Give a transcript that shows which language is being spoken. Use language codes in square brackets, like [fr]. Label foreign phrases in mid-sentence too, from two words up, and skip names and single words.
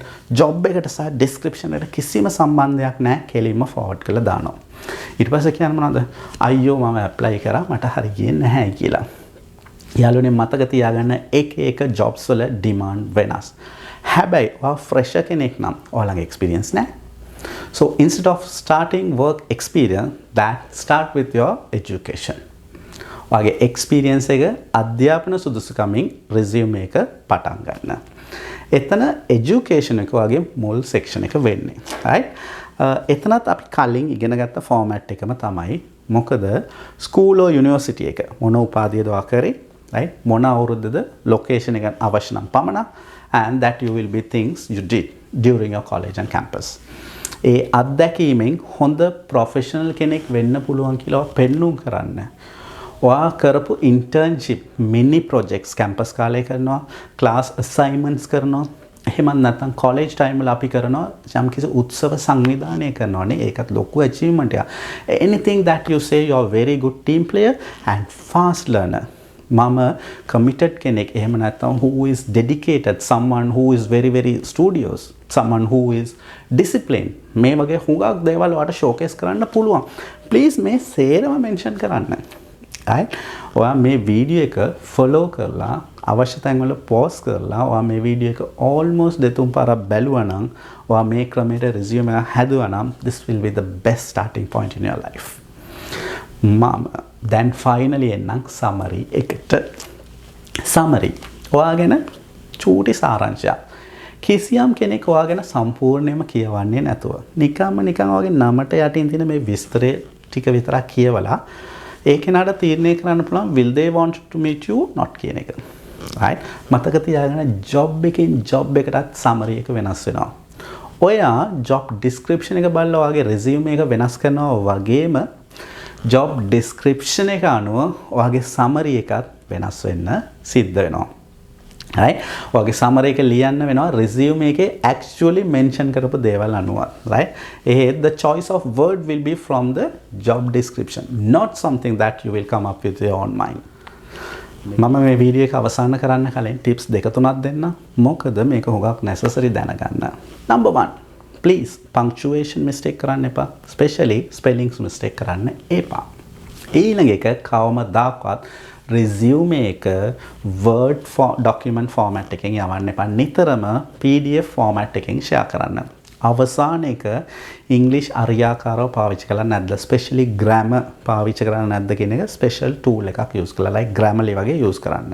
[si] job එකට සහ description එකට කිසිම සම්බන්ධයක් නැහැ. කෙලින්ම forward කරලා දානවා. ඊට පස්සේ කියන්නේ මොනවද? අයියෝ මම apply කරා මට හරි ගියේ නැහැ කියලා. යාළුවනේ මතක තියාගන්න එක jobs වල demand වෙනස්. හැබැයි ඔයා fresher කෙනෙක් නම් ඔයාලගේ experience නැහැ. [en] So instead of starting work experience, that start with your education. [si] ඔයාගේ experience එක අධ්‍යාපන සුදුසුකමින් resume එක පටන් ගන්න. එතන education එක වගේ මුල් section එක වෙන්නේ. right? එතනත් අපි කලින් ඉගෙන ගත්ත format එකම තමයි. මොකද [en] school or university [si] එක මොන උපාධියද ඔයා කරේ? right? මොන අවුරුද්දද location එක අවශ්‍ය නම් පමණ [en] and that you will be things you did during your college and campus. [si] ඒ අත්දැකීමෙන් හොඳ ප්‍රොෆෙෂනල් කෙනෙක් වෙන්න පුළුවන් කියලා පෙන්වුම් කරන්න. ඔයා කරපු internship, [en] mini projects [si] campus කාලේ කරනවා, [en] class assignments [si] කරනවා, එහෙමත් නැත්නම් [en] college time [si] වල අපි කරනවා යම්කිසි උත්සව සංවිධානය කරනවානේ. ඒකත් ලොකු achievement එකක්. [en] Anything that you say you are very good team player and fast learner. [si] මම committed කෙනෙක් එහෙම නැත්නම් [en] who is dedicated, someone who is very studious, someone who is disciplined. [si] මේ වගේ හුඟක් දේවල් ඔයාලට showcase කරන්න පුළුවන්. please මේ සේරම mention කරන්න. right? ඔයා මේ වීඩියෝ එක follow කරලා අවශ්‍ය තැන්වල pause කරලා ඔයා මේ වීඩියෝ එක almost දෙතුන් පාරක් බැලුවා නම් ඔයා මේ ක්‍රමයට resume එක හැදුවා නම් [en] this will be the best starting point in your life. [si] මම දැන් finally එන්නම් summary එකට. summary ඔයා ගැන චූටි සාරාංශයක්. කිසියම් කෙනෙක් ඔයා ගැන සම්පූර්ණයෙන්ම කියවන්නේ නැතුව නිකන් ඔයාගේ නමට යටින් තියෙන මේ විස්තරය ටික විතරක් කියවලා ඒ කෙනාට තීරණය කරන්න පුළුවන් [en] will they want to meet you not [si] කියන එක. right? මතක තියාගන්න job එකකින් job එකටත් summary එක වෙනස් වෙනවා. ඔයා [en] job description [si] එක බලලා ඔයාගේ resume එක වෙනස් කරනවා වගේම [en] job description [si] එක අනුව ඔයාගේ summary එකත් වෙනස් වෙන්න සිද්ධ වෙනවා. right? ඔයාගේ summary එක ලියන්න වෙනවා resume එකේ [en] actually mention [si] කරපු දේවල් අනුව. right? [en] the choice of word will be from the job description, not something that you will come up with your own mind. [si] මම මේ වීඩියෝ එක අවසන් කරන්න කලින් tips දෙක තුනක් දෙන්න. මොකද මේක හුඟක් necessary දැනගන්න. number 1, [en] please punctuation mistake [si] කරන්න එපා. [en] especially spellings mistake [si] කරන්න එපා. ඊළඟ එක කවමදාකවත් resume එක [en] word document format [si] එකෙන් යවන්න එපා. නිතරම [en] PDF format [si] එකෙන් share කරන්න. අවසාන එක English අරියාකාරව පාවිච්චි කරලා නැද්ද? [en] especially grammar [si] පාවිච්චි කරන්නේ නැද්ද කියන එක [en] special tool [si] එකක් use කරලා like Grammarly වගේ use කරන්න.